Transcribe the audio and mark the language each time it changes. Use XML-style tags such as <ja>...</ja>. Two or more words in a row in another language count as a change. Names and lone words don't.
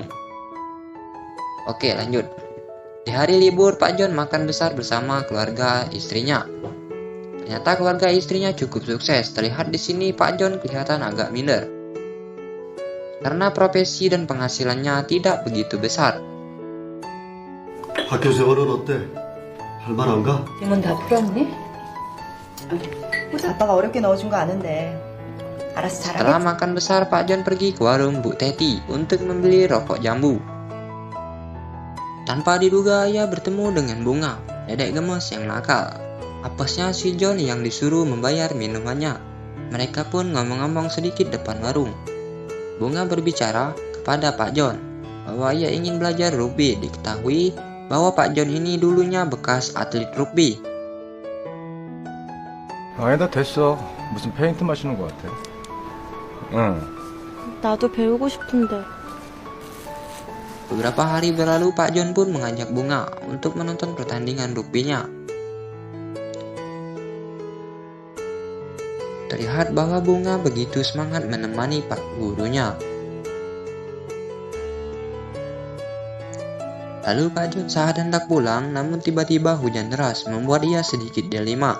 <id>Oke, lanjut. Di hari libur, Pak John makan besar bersama keluarga istrinya. Ternyata keluarga istrinya cukup sukses. Terlihat di sini Pak John kelihatan agak minder. Karena profesi dan penghasilannya tidak begitu besar.</id> <ko>학교 생활은 어때? 할 만 안 가? 이건 다 풀었니? 아빠가 어렵게 넣어준 거 아는데 알아서</ko> <id>Setelah</id> <ko>잘하겠지?</ko> <id>makan besar, Pak John pergi ke warung Bu Teti untuk membeli rokok jambu. Tanpa diduga, ia bertemu dengan Bunga, dedek gemes yang nakal. Apesnya si John yang disuruh membayar minumannya. Mereka pun ngomong-ngomong sedikit depan warung. Bunga berbicara kepada Pak John bahwa ia ingin belajar rugby. Diketahui bahwa Pak John ini dulunya bekas atlet rugby.</id> <ko>아니다, 됐어. 무슨 페인트 마시는 것 같아. 응. 나도 배우고 싶은데.</ko> <id>Beberapa hari berlalu, Pak John pun mengajak Bunga untuk menonton pertandingan rugbinya. Terlihat bahwa Bunga begitu semangat menemani Pak gurunya. Lalu Pak John saat hendak pulang, namun tiba-tiba hujan deras membuat ia sedikit dilema.</id>